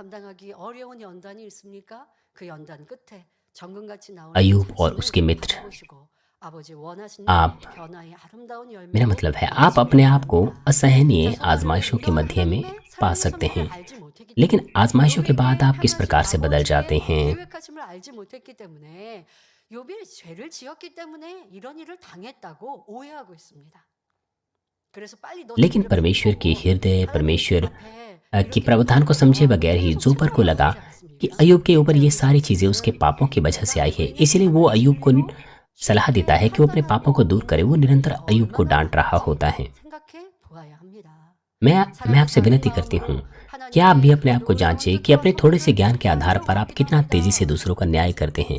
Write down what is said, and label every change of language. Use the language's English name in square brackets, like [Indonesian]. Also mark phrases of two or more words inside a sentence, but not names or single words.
[Hindi] अय्यूब और उसके मित्र, आप, मेरा मतलब है आप अपने आप को असहनीय आजमाइशों के मध्य में पा सकते हैं, लेकिन आजमाइशों के बाद आप किस प्रकार से बदल जाते हैं। [Korean] 욥이 죄를 지었기 때문에 이런 일을 당했다고 오해하고 있습니다. 그래서 빨리 [Hindi] लेकिन परमेश्वर की हृदय, परमेश्वर की प्रावधान को समझे बगैर ही जोपर को लगा कि अय्यूब के ऊपर ये सारी चीजें उसके पापों की वजह से आई है। इसलिए वो अय्यूब को सलाह देता है कि वो अपने पापों को दूर करे। वो निरंतर अय्यूब को डांट रहा होता है। मैं आपसे विनती करती हूँ, क्या आप भी अपने आप को जांचें कि अपने थोड़े से ज्ञान के आधार पर आप कितना तेजी से दूसरों का न्याय करते हैं।